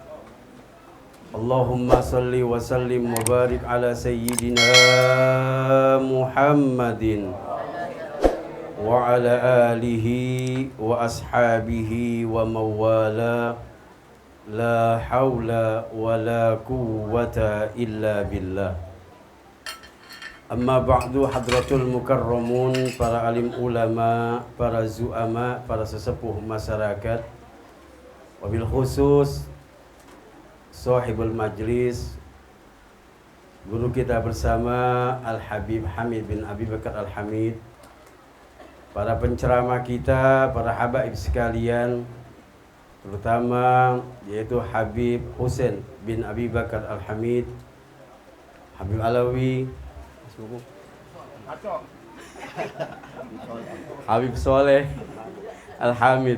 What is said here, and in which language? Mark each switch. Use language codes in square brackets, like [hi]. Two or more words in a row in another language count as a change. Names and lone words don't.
[ar] اللهم صل وسلم وبارك على سيدنا محمد وعلى آله وأصحابه ومن والاه لا حول ولا قوة إلا بالله. أما بعد حضرات المكرمون, [id] para alim ulama, para zu'ama, para sesepuh [ar] masyarakat, وبالخصوص صاحب المجلس, [id] guru kita bersama Al-Habib Hamid bin Abi Bakar Al-Hamid, para penceramah kita, para habaib sekalian, terutama yaitu Habib Husain bin Abi Bakar Al-Hamid, Habib Alawi, Habib Soleh Al-Hamid.